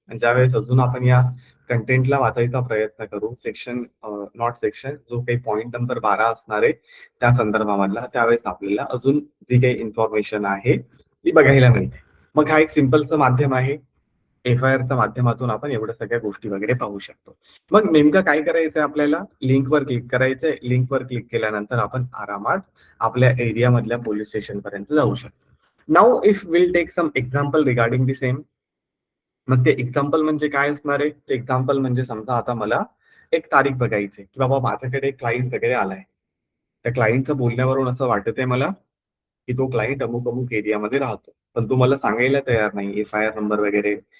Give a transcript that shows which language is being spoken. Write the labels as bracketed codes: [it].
[mr] आणि ज्यावेळेस अजून आपण या कंटेंटला वाचायचा प्रयत्न करू, सेक्शन नॉट सेक्शन, जो काही पॉईंट नंबर 12 असणार आहे त्या संदर्भामधला, त्यावेळेस आपल्याला अजून जी काही इन्फॉर्मेशन आहे ती बघायला मिळते. मग हा एक सिम्पलचं माध्यम आहे, FIRच्या माध्यमातून आपण एवढ्या सगळ्या गोष्टी वगैरे पाहू शकतो. मग नेमकं काय करायचंय आपल्याला, लिंकवर क्लिक करायचंय. लिंकवर क्लिक केल्यानंतर आपण आरामात आपल्या एरियामधल्या पोलीस स्टेशन पर्यंत जाऊ शकतो. [en] Now if will take some example regarding the same. [mr] मग ते एक्झाम्पल म्हणजे काय असणार आहे, ते एक्झाम्पल म्हणजे समजा आता मला एक तारीख बघायची की बाबा माझ्याकडे क्लायंट वगैरे आलाय. त्या क्लायंटचं बोलण्यावरून असं वाटत आहे मला की तो क्लायंट अमुक अमुक एरियामध्ये राहतो, पण तो मला सांगायला तयार नाही FIR नंबर वगैरे.